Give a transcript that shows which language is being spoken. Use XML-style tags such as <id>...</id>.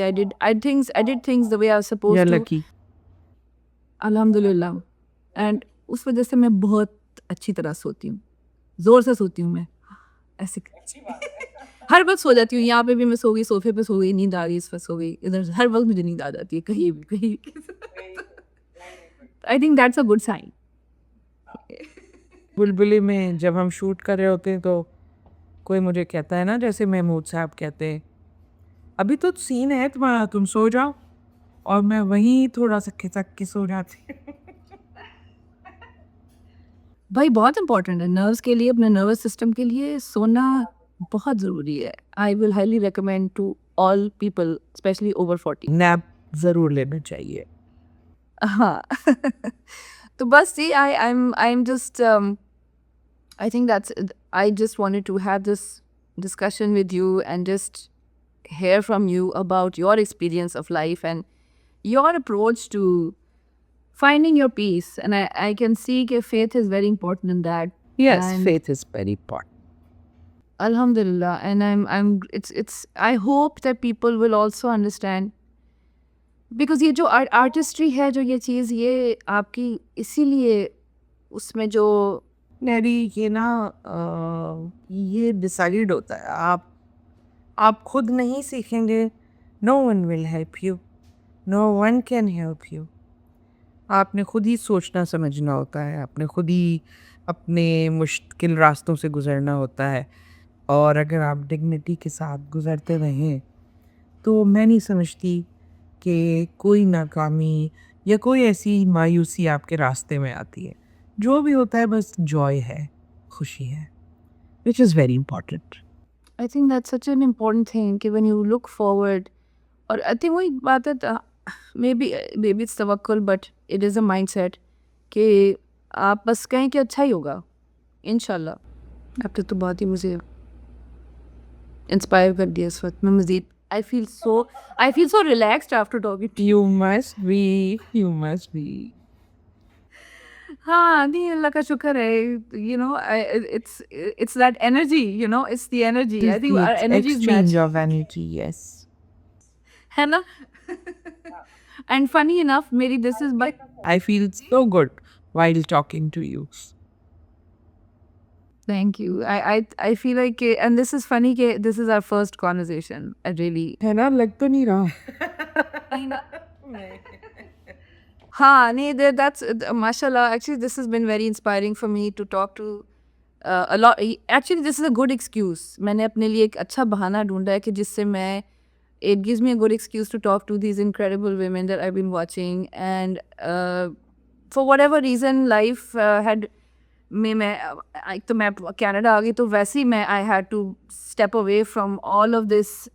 <en>I did things the way I was supposed You're to. lucky.</en> <hi>अल्हम्दुलिल्लाह. And उस वजह से मैं बहुत अच्छी तरह सोती हूँ, ज़ोर से सोती हूँ मैं ऐसे हर वक्त सो जाती हूँ. यहाँ पे भी मैं सो गई, सोफे पे सो गई, नींद आ गई, इस पर सो गई, इधर हर वक्त मुझे नींद आ जाती है कहीं भी.</hi> <en>I think that's a good sign.</en> <hi>बुलबुली में जब हम शूट कर रहे होते हैं तो कोई मुझे कहता है ना, जैसे महमूद साहब कहते हैं, अभी तो सीन है तुम्हारा, तुम सो जाओ, और मैं वहीं थोड़ा सा खिसक के सो जाती. भाई बहुत इंपॉर्टेंट है नर्व्स के लिए, अपने नर्वस सिस्टम के लिए सोना बहुत ज़रूरी है.</hi> <en>I will highly recommend to all people specially over 40.</en> <hi>Nap ज़रूर लेना चाहिए. हाँ. तो बस</hi> <en>see, I'm just I think I just wanted to have this discussion with you and just hear from you about your experience of life and your approach to finding your peace. And I can see that faith is very important in that. Yes, And faith is very important. Alhamdulillah, and it's I hope that people will also understand, because</en> <hi>ये जो artistry है, जो ये चीज़, ये आपकी इसीलिए उसमें जो नैरी ये ना ये डिसाइड होता है, आप खुद नहीं सीखेंगे,</hi> <en>no one will help you,</en> <hi>no one can help you. आपने खुद ही सोचना समझना होता है, आपने खुद ही अपने मुश्किल रास्तों से गुजरना होता है. और अगर आप डिग्निटी के साथ गुजरते रहें तो मैं नहीं समझती कि कोई नाकामी या कोई ऐसी मायूसी आपके रास्ते में आती है. जो भी होता है बस जॉय है, खुशी है,</hi> <en>Which is very important. I think that's such an important thing कि when you look forward, और I think</en> <hi>वही बात है,</hi> <en>maybe it's तवक्कुल, but it is a mindset</en> <hi>कि आप बस कहें कि अच्छा ही होगा इंशाल्लाह. अब तक तो बात ही मुझे इंस्पायर कर दिया इस वक्त. मैं मज़ीद</hi> <en>I feel so relaxed after talking to you. You must be.</en> <hi>हाँ, नहीं, अल्लाह का शुक्र है.</hi> <en>You know, it's that energy, you know, it's the energy. I think our energy is exchange matched. of energy, yes.</en> <hi>है ना?</hi> <en>And funny enough, मेरी this is my I feel so good while talking to you. thank you. I feel like and this is funny कि this is our first conversation. I really</en> <hi>है ना, लग तो नहीं रहा. हाँ, नहीं,</hi> <en>that's mashallah. Actually, this has been very inspiring for me to talk to a lot. Actually, this is a good excuse.</en> <hi>मैंने अपने लिए एक अच्छा बहाना ढूंढा है कि जिससे मैं</hi> <en>it gives me a good excuse to talk to these incredible women that I've been watching. And for whatever reason, life had</en> <hi>मैं एक तो मैं कनाडा आ गई, तो वैसे ही मैं</hi> <en>I had to step away from all of this.</en>